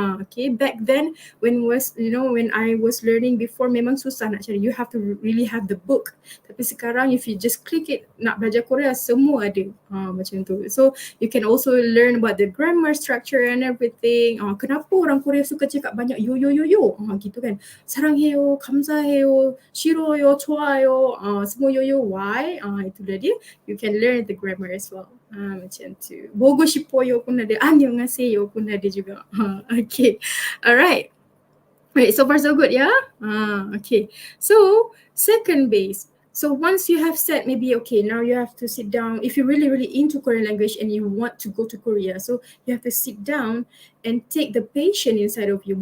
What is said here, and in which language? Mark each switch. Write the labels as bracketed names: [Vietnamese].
[English] Okay, back then when I was learning before, [Malay] memang susah nak cari. [English] You have to really have the book. [Malay] Tapi sekarang [English] if you just click it, [Malay] nak belajar Korea semua ada. Macam tu. [English] So you can also learn about the grammar structure and everything. [Malay] Kenapa orang Korea suka cakap banyak yo gitu kan. [Korean] 사랑해요, 감사해요, 싫어요, 좋아요, [Malay] semua [Korean] yo why? [Malay] Itu dia. [English] You can learn the grammar as well. [Malay] Macam tu. [Korean] 보고 싶어요 [Malay] pun ada, [Korean] 안녕하세요 [Malay] pun ada juga. [English] Okay, alright. Right, so far so good, yeah? Okay. So second base. So once you have said maybe, okay, now you have to sit down. If you're really, really into Korean language and you want to go to Korea, so you have to sit down and take the passion inside of you.